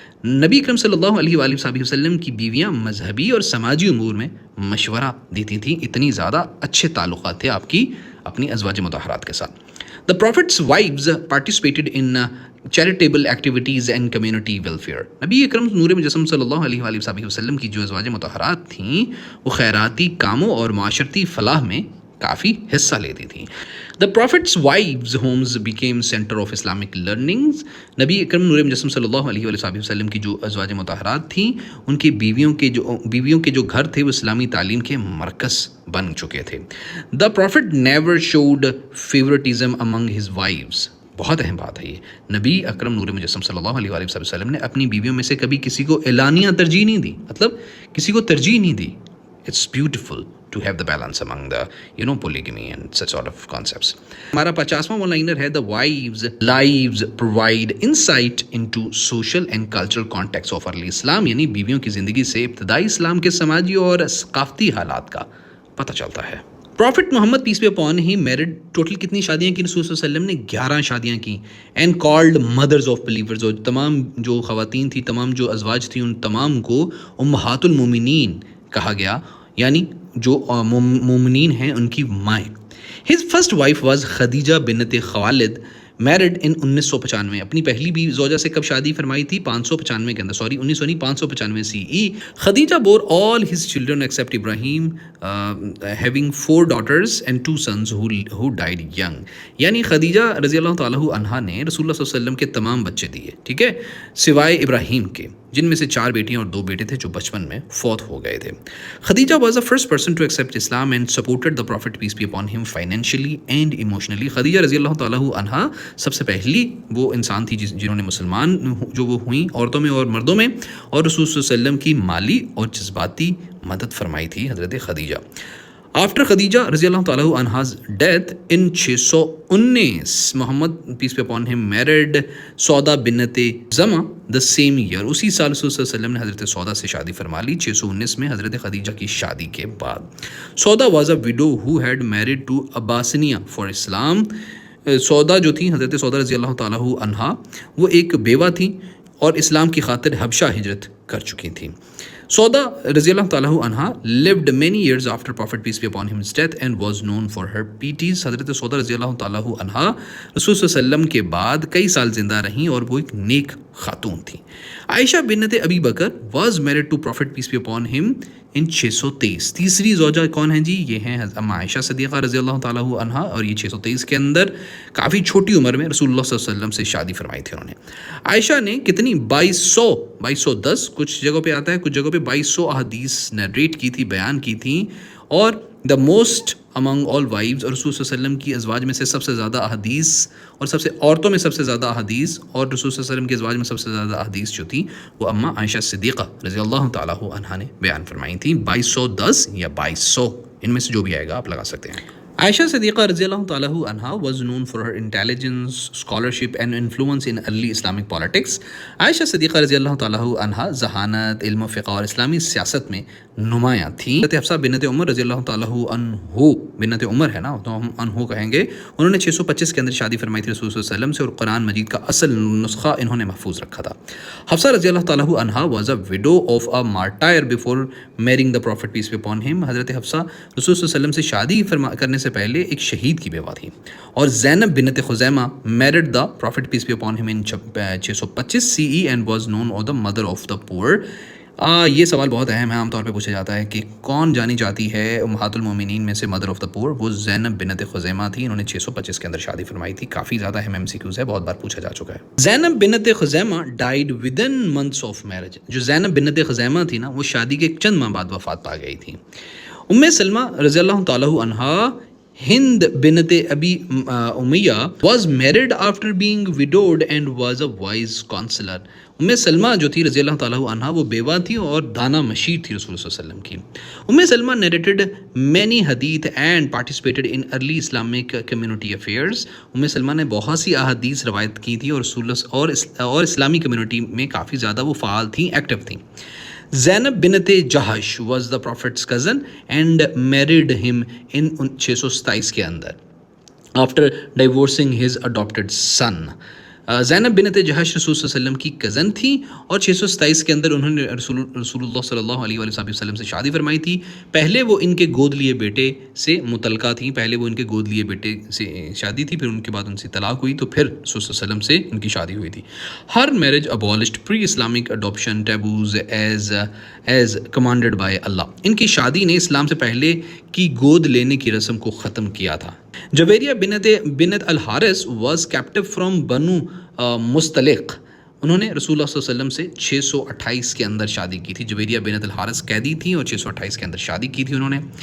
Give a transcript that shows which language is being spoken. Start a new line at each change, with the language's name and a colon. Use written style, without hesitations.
Urdu: نبی اکرم صلی اللہ علیہ وآلہ وسلم کی بیویاں مذہبی اور سماجی امور میں مشورہ دیتی تھیں. اتنی زیادہ اچھے تعلقات تھے آپ کی اپنی ازواج مطہرات کے ساتھ.
English: The Prophet's wives participated in charitable activities and community welfare.
Urdu: نبی اکرم نور مجسم صلی اللہ علیہ وآلہ وسلم کی جو ازواج مطہرات تھیں وہ خیراتی کاموں اور معاشرتی فلاح میں کافی حصہ لیتی تھیں.
English: The Prophet's wives' homes became center of Islamic learnings.
Urdu: نبی اکرم نور مجسم صلی اللہ علیہ وآلہ وسلم کی جو ازواج مطہرات تھیں ان کی بیویوں کے جو گھر تھے وہ اسلامی تعلیم کے مرکز بن چکے تھے.
English: The Prophet never showed favoritism among his wives.
Urdu: بہت اہم بات ہے یہ. نبی اکرم نور مجسم صلی اللہ علیہ وآلہ وسلم نے اپنی بیویوں میں سے کبھی کسی کو اعلانیہ ترجیح نہیں دی, مطلب کسی کو ترجیح نہیں دی.
English: It's beautiful to have the balance among the polygamy and such sort of concepts.
Urdu: ہمارا 50واں ون لائنر ہے
English: the wives lives provide insight into social and cultural context of early Islam.
Urdu: یعنی بیویوں کی زندگی سے ابتدائی اسلام کے سماجی اور ثقافتی حالات کا پتہ چلتا ہے.
English: prophet Muhammad peace be upon him married total
Urdu: کتنی شادیاں کی رسول صلی اللہ علیہ وسلم نے 11 شادیاں کی.
English: And called mothers of believers.
Urdu: اور تمام جو خواتین تھیں, تمام جو ازواج تھیں, ان تمام کو امہات المومنین کہا گیا, یعنی جو مومنین ہیں ان کی مائیں.
English: His first wife was Khadija bint Khuwailid, married in 1995.
Urdu: اپنی پہلی بھی زوجہ سے کب شادی فرمائی تھی؟ 595 کے اندر, 595 CE.
English: Khadija bore all his children except Ibrahim, having 4 daughters and 2 sons who died young.
Urdu: یعنی خدیجہ رضی اللہ تعالیٰ عنہا نے رسول اللہ صلی اللہ علیہ وسلم کے تمام بچے دیے, ٹھیک ہے, سوائے ابراہیم کے, جن میں سے 4 بیٹیاں اور 2 بیٹے تھے جو بچپن میں فوت ہو گئے تھے.
English: Khadija was the first person to accept Islam and supported the Prophet peace be upon him financially and emotionally.
Urdu: Khadija رضی اللہ تعالیٰ عنہا سب سے پہلی وہ انسان تھی جنہوں نے مسلمان جو وہ ہوئیں عورتوں میں اور مردوں میں, اور رسول صلی اللہ علیہ وسلم کی مالی اور جذباتی مدد فرمائی تھی حضرت خدیجہ.
English: After Khadija رضی اللہ تعالیٰ عنہا's death in 619, Muhammad peace be upon him married Sawda bint Zamah the same year.
Urdu: اسی سال رسول صلی اللہ علیہ وسلم نے حضرت سودا سے شادی فرما لی 619 میں حضرت خدیجہ کی شادی کے بعد.
English: Sawda was a widow who had married to Abyssinia for Islam.
Urdu: سودا جو تھی, حضرت سودا رضی اللہ تعالیٰ عنہا, وہ ایک بیوہ تھیں اور اسلام کی خاطر حبشہ ہجرت کر چکی تھیں.
English: Sawda رضی اللہ تعالیٰ عنہا lived many years after Prophet peace be upon him's death and was known for her pieties.
Urdu: حضرت سودا رضی اللہ تعالیٰ عنہا رسول صلی اللہ علیہ وسلم کے بعد کئی سال زندہ رہیں اور وہ ایک نیک خاتون تھیں. عائشہ بنت ابی بکر
English: was married to Prophet peace be upon him in 623.
Urdu: تیسری زوجہ کون ہیں جی؟ یہ ہیں اما عائشہ صدیقہ رضی اللہ تعالیٰ عنہا، اور یہ 623 کے اندر کافی چھوٹی عمر میں رسول اللہ صلی اللہ علیہ وسلم سے شادی فرمائی تھی انہوں نے. عائشہ نے کتنی 2210 کچھ جگہوں پہ آتا ہے، کچھ جگہوں پہ 2200 احادیث نیریٹ کی تھی، بیان کی تھیں، اور
English: the most among all wives,
Urdu: اور رسول صلی اللہ علیہ وسلم کی ازواج میں سے سب سے زیادہ احادیث، اور سب سے عورتوں میں سب سے زیادہ احادیث، اور رسول صلی اللہ علیہ وسلم کی ازواج میں سب سے زیادہ احادیث جو تھی وہ اما عائشہ صدیقہ رضی اللہ تعالیٰ عنہا نے بیان فرمائی تھیں. 2210 یا 2200، ان میں سے جو بھی آئے گا آپ لگا سکتے ہیں.
English: Aisha Siddiqa رضی اللہ تعالیٰ عنہا was known for her intelligence, scholarship and influence in early Islamic politics.
Urdu: عائشہ صدیقہ رضی اللہ تعالیٰ عنہا ذہانت، علم و فقہ اور اسلامی سیاست میں نمایاں تھیں. حضرت حفصہ بنت عمر رضی اللہ تعالیٰ عنہ، بنت عمر ہے نا تو ہم عنہ کہیں گے، انہوں نے 625 کے اندر شادی فرمائی تھی رسول صلی اللہ علیہ وسلم سے، اور قرآن مجید کا اصل نسخہ انہوں نے محفوظ رکھا تھا.
English: Hafsa رضی اللہ تعالیٰ عنہا was a widow of a martyr before marrying the prophet peace be upon him.
Urdu: حضرت حفصہ رسول صلی اللہ علیہ وسلم سے شادی کرنے سے پہلے ایک شہید کی بیوہ تھی.
English: اور Zaynab bint Khuzaymah married the prophet peace be upon him in 625 CE and was known as the mother of the poor.
Urdu: یہ سوال بہت اہم ہے، عام طور پہ پوچھا جاتا ہے کہ کون جانی جاتی ہے امہات المومنین میں سے
English: Mother of the poor?
Urdu: وہ زینب بنت خزیمہ تھی، انہوں نے 625 کے اندر شادی فرمائی تھی. کافی زیادہ اہم MCQs ہے، بہت بار پوچھا جا چکا ہے. زینب بنت خزیمہ
English: Died within months of marriage.
Urdu: جو زینب بنت خزیمہ تھی نا وہ شادی کے چند ماہ بعد وفات پا گئی تھی.
English: Umm Salama رضی اللہ تعالیٰ عنہا Hind bint Abi Umayyah was married after being widowed and was a wise counselor.
Urdu: ام سلمہ جو تھی رضی اللہ تعالیٰ عنہا وہ بیوہ تھی اور دانا مشیر تھی رسول صلی اللہ علیہ وسلم کی.
English: Umm Salama narrated many hadith and participated in early Islamic community affairs.
Urdu: ام سلمہ نے بہت سی احادیث روایت کی تھی اور اسلامی کمیونٹی میں کافی زیادہ وہ فعال تھیں، ایکٹیو تھیں.
English: Zaynab bint Jahsh was the prophet's cousin and married him in 627
Urdu: کے اندر
English: after divorcing his adopted son.
Urdu: زینب بنت جہش رسول صلی اللہ علیہ وسلم کی کزن تھی، اور 627 کے اندر انہوں نے رسول اللہ صلی اللہ علیہ وسلم سے شادی فرمائی تھی. پہلے وہ ان کے گود لیے بیٹے سے متعلقہ تھیں، پہلے وہ ان کے گود لیے بیٹے سے شادی تھی، پھر ان کے بعد ان سے طلاق ہوئی، تو پھر رسول صلی اللہ علیہ وسلم سے ان کی شادی ہوئی تھی.
English: Her marriage abolished pre-Islamic adoption taboos as commanded by Allah.
Urdu: ان کی شادی نے اسلام سے پہلے کی گود لینے کی رسم کو ختم کیا تھا.
English: Juwayriya bint al Harith was captive from Banu Mustaliq.
Urdu: انہوں نے رسول اللہ صلی اللہ علیہ وسلم سے 628 کے اندر شادی کی تھی. جویریہ بنت الحارث قیدی تھیں اور 628 کے اندر شادی کی تھی انہوں نے.